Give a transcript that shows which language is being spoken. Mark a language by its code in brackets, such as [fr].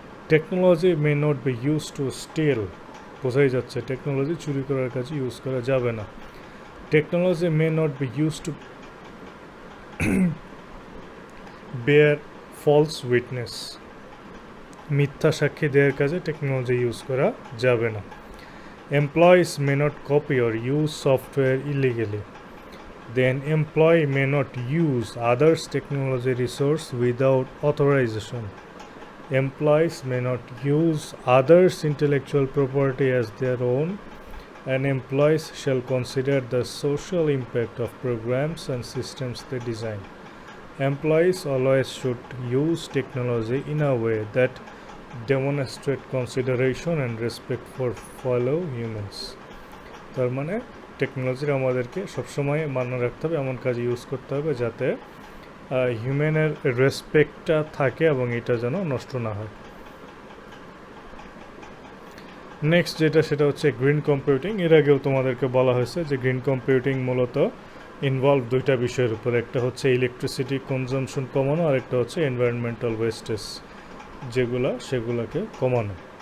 [en] technology may not be use to steal, [bn] বোঝাই যাচ্ছে technology চুরি করার কাজে ইউজ করা যাবে না। [en] technology may not be use to bear false witness, [bn] মিথ্যা সাক্ষী দেওয়ার কাজে টেকনোলজি ইউজ করা যাবে না। [en] Employees may not copy or use software illegally, then employee may not use others' technology resource without authorization. Employees may not use others' intellectual property as their own, and employees shall consider the social impact of programs and systems they design. Employees always should use technology in a way that demonstrate consideration and respect for fellow humans. [bn] তার মানে টেকনোলজির আমাদেরকে সবসময় মান্য রাখতে হবে, এমন কাজে ইউজ করতে হবে যাতে হিউম্যানের রেসপেক্টটা থাকে এবং এটা যেন নষ্ট না হয়। নেক্সট যেটা সেটা হচ্ছে গ্রিন কম্পিউটিং। এর আগেও তোমাদেরকে বলা হয়েছে যে গ্রিন কম্পিউটিং মূলত ইনভলভ দুইটা বিষয়ের উপর, একটা হচ্ছে ইলেকট্রিসিটি কনজামশন কমানো আর একটা হচ্ছে এনভায়রনমেন্টাল ওয়েস্টেজ সেগুলোকে কমানো।